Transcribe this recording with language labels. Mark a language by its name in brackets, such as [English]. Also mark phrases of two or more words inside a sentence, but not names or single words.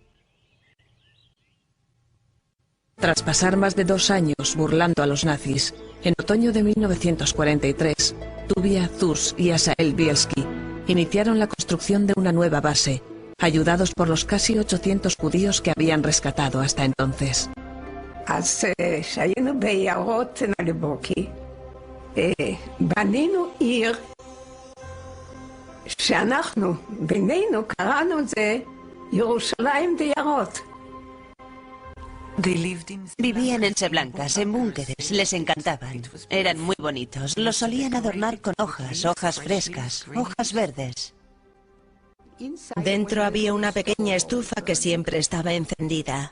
[Spanish] Tras pasar más de 2 años burlando a los nazis, en otoño de 1943, Tuvia, Zhus y Asael Bielski iniciaron la construcción de una nueva base, ayudados por los casi 800 judíos que habían rescatado hasta entonces. [Hebrew] אז כשהיינו ביערות נליבוקי, בנינו עיר שאנחנו בינינו קראנו את זה ירושלים ביערות. [Spanish] Vivían en Seblancas, en búnkeres, les encantaban. Eran muy bonitos, los solían adornar con hojas frescas, hojas verdes. Dentro había una pequeña estufa que siempre estaba encendida.